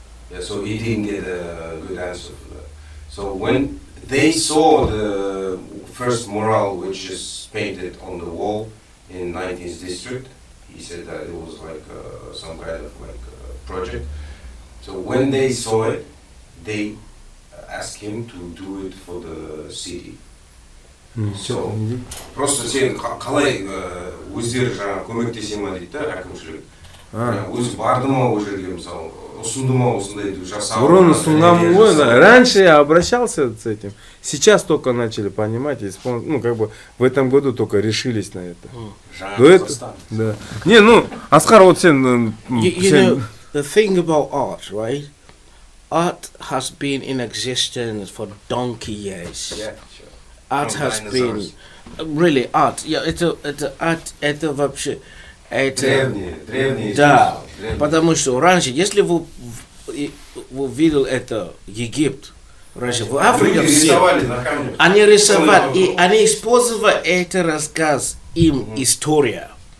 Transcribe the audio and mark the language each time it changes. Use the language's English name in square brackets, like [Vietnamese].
[English] Yeah, so he didn't get a good answer for that. So when they saw the first mural, which is painted on the wall in 19th district, he said that it was like some kind of like project. So when they saw it, they asked him to do it for the city. [Kazakh] So, просто сен қалай өздері жаңағы көмектесе ма дейді да әкімшілік. Өзі барды ма ол жерге мысалы, ұсынды ма осындай жасау. Бұрын ұсынған ғой, [Russian] раньше я обращался с этим. Сейчас только начали понимать, ну как бы в этом году только решились на это. До этого, да. Не, ну, Оскар, вот сен... [English] You know, the thing about art, right? Art has been in existence for donkey years. Yeah. Art has been really art. [Russian] Yeah, это art, это вообще это Древние. да, потому что раньше, если вы видел это Египет, раньше в Африке все рисовали на камне. они рисовали и они использовали это рассказ им история.